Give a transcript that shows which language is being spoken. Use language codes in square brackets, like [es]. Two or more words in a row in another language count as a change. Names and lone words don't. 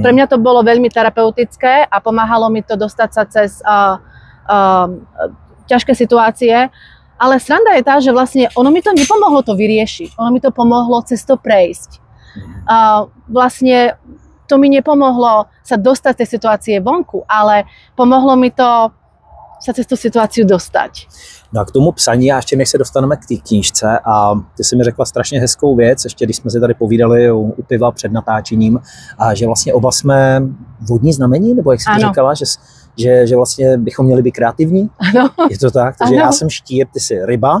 [sk] Pre mňa to bolo veľmi terapeutické a pomáhalo mi to dostať sa cez ťažké situácie, ale sranda je tá, že vlastne ono mi to nepomohlo to vyriešiť, ono mi to pomohlo cez to prejsť. Vlastne to mi nepomohlo sa dostať z tej situácie vonku, ale pomohlo mi to sa cez tú situáciu dostať. [cs] No a k tomu psaní, a ještě než se dostaneme k té knížce, a ty si mi řekla strašně hezkou věc, ještě když jsme si tady povídali u piva před natáčením, a že vlastně oba jsme vodní znamení, nebo jak jsi to říkala, že vlastně bychom měli být kreativní? Ano. Je to tak? Takže já jsem štír, ty jsi ryba.